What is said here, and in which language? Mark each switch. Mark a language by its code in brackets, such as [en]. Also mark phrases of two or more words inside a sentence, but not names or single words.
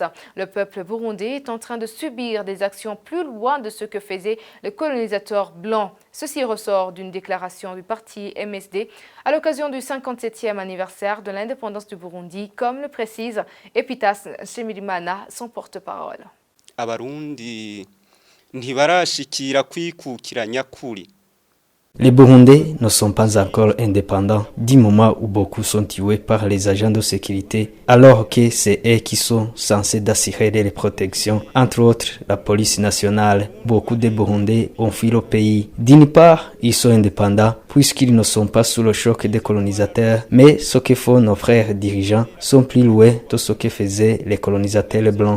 [fr] Le peuple burundais est en train de subir des actions plus loin de ce que faisaient les colonisateurs blancs. Ceci ressort d'une déclaration du parti MSD à l'occasion du 57e anniversaire de l'indépendance du Burundi, comme le précise Epitas Nshimirimana, son porte-parole. [rn] Abarundi ntibarashikira kwikukira nyakuri. [fr] Les Burundais ne sont pas encore indépendants du moment où beaucoup sont tués par les agents de sécurité, alors que c'est eux qui sont censés d'assurer les protections, entre autres la police nationale. Beaucoup de Burundais ont fui le pays. D'une part, ils sont indépendants puisqu'ils ne sont pas sous le choc des colonisateurs, mais ce que font nos frères dirigeants sont plus loin de ce que faisaient les colonisateurs blancs.